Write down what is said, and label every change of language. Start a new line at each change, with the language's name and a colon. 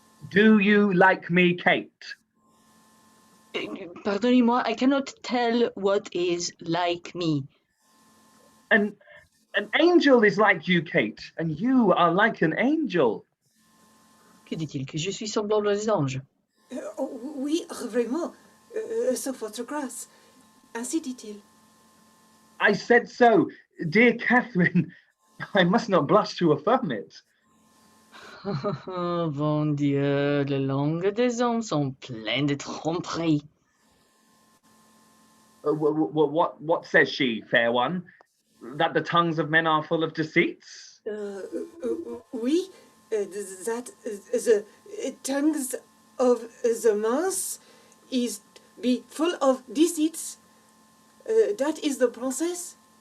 English: Do you like me, Kate?
French: Pardonnez-moi,
English: I cannot tell what is like me. An angel is like you, Kate, and you are like an angel.
French: Que dit-il? Que je suis semblable aux anges? Oui, vraiment, sauf votre grâce. Ainsi dit-il.
English: I said so, dear Catherine. I must not blush to affirm it.
French: Oh, bon Dieu, les langues des hommes sont pleines de tromperies.
English: What says she, fair one? That the tongues of men are full of deceits? Oui, that the tongues of the mouth is be full of deceits. That is the princess?